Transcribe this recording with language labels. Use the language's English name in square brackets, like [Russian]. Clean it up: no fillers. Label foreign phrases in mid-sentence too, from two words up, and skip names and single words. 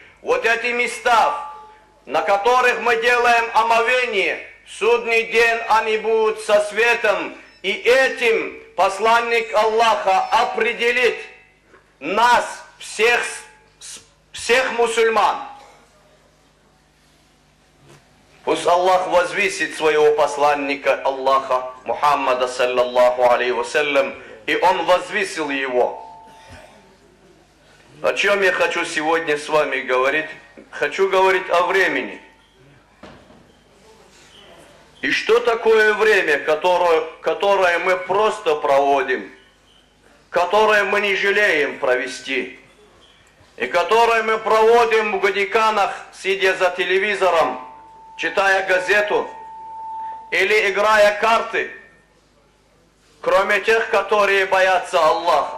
[Russian] Вот эти места, на которых мы делаем омовение, в судный день они будут со светом. И этим посланник Аллаха определит нас, всех мусульман. Пусть Аллах возвысит своего посланника Аллаха, Мухаммада, [Arabic] صلى الله عليه وسلم, [Russian] и он возвысил его. О чем я хочу сегодня с вами говорить? Хочу говорить о времени. И что такое время, которое мы просто проводим, которое мы не жалеем провести, и которое мы проводим в гадиканах, сидя за телевизором, читая газету или играя карты, кроме тех, которые боятся Аллаха.